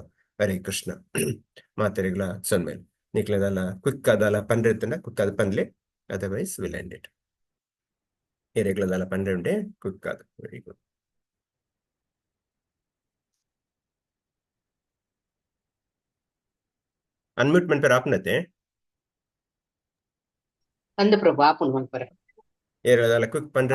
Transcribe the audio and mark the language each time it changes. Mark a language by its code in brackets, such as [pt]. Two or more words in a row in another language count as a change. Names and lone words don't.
[tcy] ಹರೇ ಕೃಷ್ಣ. ಮಾತೆರೆಗ್ಲ ಸೊನ್ಮೇಲ್ ನಿಕ್ಲೆದಲ್ಲ ಕ್ವಿಕ್ ಅದಲ್ಲ ಪಂಡ್ರೆ ಇತ್ತಂಡ ಕ್ವಿಕ್ ಅದು ಪನ್ಲೆ [en] otherwise will end it. [tcy] ಏರೆಗ್ಲದಲ್ಲ ಪಂಡ್ರೆ ಉಂಡೆ ಕ್ವಿಕ್ ಅದು. [en] very good. [tcy] ಅನ್ಮ್ಯೂಟ್ ಮನ್ಪೆರೆ ಆಪುನತೆ ಅಂದ ಪ್ರಭು ಆಪುನ್ ಮನ್ಪರೆ ಏರೆಗ್ಲದಲ್ಲ ಕ್ವಿಕ್ ಪಂಡ್ರೆ